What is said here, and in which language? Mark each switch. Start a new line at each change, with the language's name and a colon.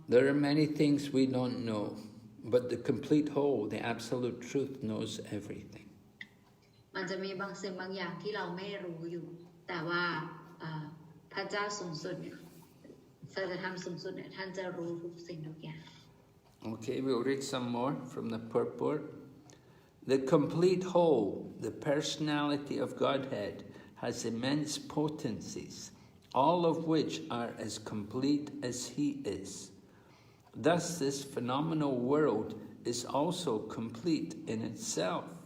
English: There are many things we don't know, but the complete whole, the absolute truth, knows everything.
Thai: มันจะมีบางสิ่งบางอย่างที่เราไม่รู้อยู่แต่ว่าพระเจ้าสูงสุดเนี่ยสัจธรรมสูงสุดเนี่ยท่านจะรู้ทุกสิ่งทุกอย่าง
English: Okay, we'll read some more from the purport. The complete whole, the personality of Godhead, has immense potencies, all of which are as complete as He is. Thus, this phenomenal world is also complete in itself.